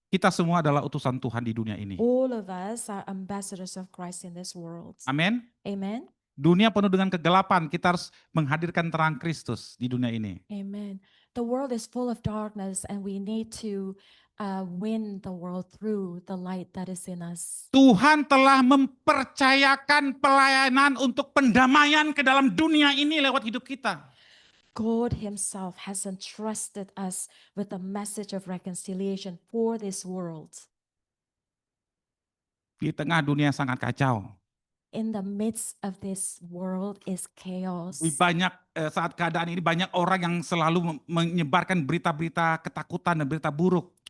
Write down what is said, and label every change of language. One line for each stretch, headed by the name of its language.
Indonesian: Kita semua adalah utusan Tuhan di dunia ini.
English: All of us are ambassadors of Christ in this world.
Indonesian: Amin.
English: Amen.
Indonesian: Dunia penuh dengan kegelapan, kita harus menghadirkan terang Kristus di dunia ini.
English: Amen. The world is full of darkness, and we need to win the world through the light that is in us.
Indonesian: Tuhan telah mempercayakan pelayanan untuk pendamaian ke dalam dunia ini lewat hidup kita.
English: God himself has entrusted us with the message of reconciliation for this world.
Indonesian: Di tengah dunia yang sangat kacau.
English: In the midst of this world is chaos.
Indonesian: Banyak saat keadaan ini banyak orang yang selalu menyebarkan berita-berita ketakutan dan berita buruk.